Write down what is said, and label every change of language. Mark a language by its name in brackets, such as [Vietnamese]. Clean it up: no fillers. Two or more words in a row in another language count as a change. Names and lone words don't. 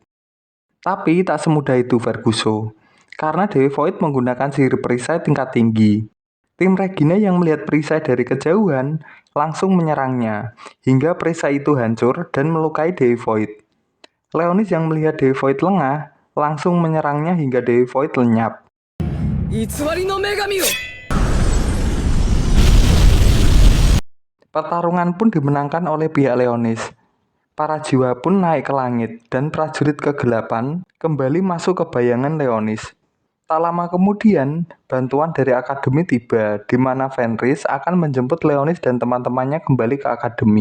[Indonesian] Tapi tak semudah itu Verguso, karena Dewi Void menggunakan sihir perisai tingkat tinggi. Tim Regina yang melihat perisai dari kejauhan langsung menyerangnya, hingga perisai itu hancur dan melukai Dewi Void. Leonis yang melihat Dewi Void lengah, langsung menyerangnya hingga Dewi Void lenyap. [Japanese] 偽りの女神よ [Indonesian] Pertarungan pun dimenangkan oleh pihak Leonis. Para jiwa pun naik ke langit dan prajurit kegelapan kembali masuk ke bayangan Leonis. Tak lama kemudian, bantuan dari Akademi tiba, di mana Fenris akan menjemput Leonis dan teman-temannya kembali ke Akademi.